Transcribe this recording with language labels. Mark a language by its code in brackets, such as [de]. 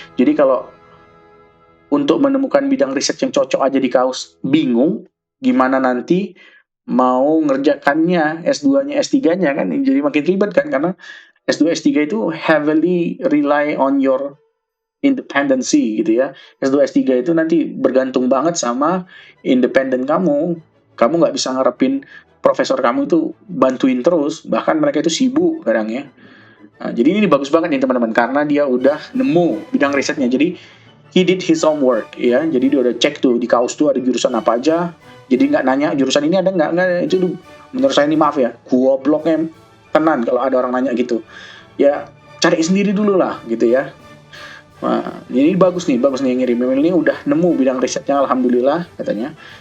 [id] Jadi kalau untuk menemukan bidang riset yang cocok aja di KAUS bingung, gimana nanti mau ngerjakannya S2-nya, S3-nya kan jadi makin ribet kan, karena S2, S3 itu [en] heavily rely on your independency [id] gitu ya. S2, S3 itu nanti bergantung banget sama independen kamu. Kamu nggak bisa ngarepin profesor kamu itu bantuin terus, bahkan mereka itu sibuk kadang ya. Nah, jadi ini bagus banget nih teman-teman, karena dia udah nemu bidang risetnya. Jadi [en] he did his homework ya. [id] Jadi dia udah cek tuh di KAUS tuh ada jurusan apa aja. Jadi nggak nanya jurusan ini ada nggak itu menurut saya ini maaf ya, gobloknya tenan kalau ada orang nanya gitu. Ya cari sendiri dulu lah gitu ya. Nah, ini bagus nih ngirim email ini udah nemu bidang risetnya alhamdulillah katanya.